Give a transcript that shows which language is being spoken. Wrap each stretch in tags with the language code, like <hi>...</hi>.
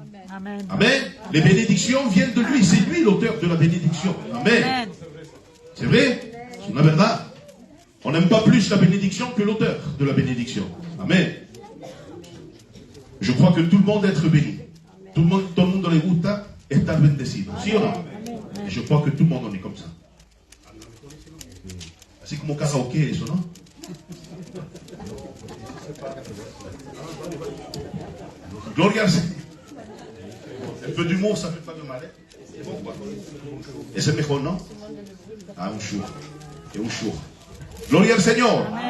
<fr>Amen. Amen. Les bénédictions viennent de lui. C'est lui l'auteur de la bénédiction. Amen. Amen. C'est vrai? C'est une verdad. On n'aime pas plus la bénédiction que l'auteur de la bénédiction. Amen. Je crois que tout le monde est être béni. Tout le monde</fr> <es>le gusta estar bendecido. ¿Sí o no?</es> <fr>Et je crois que tout le monde en est comme ça. C'est comme au karaoké, ça, non?</fr> <es>Gloria al</es> <fr>Seigneur. Un peu d'humour, ça fait pas de mal. C'est bon, quoi. Et c'est mejor, non? Ah, un jour. Et un jour.</fr> <es>Gloria al</es> <fr>Seigneur.</fr>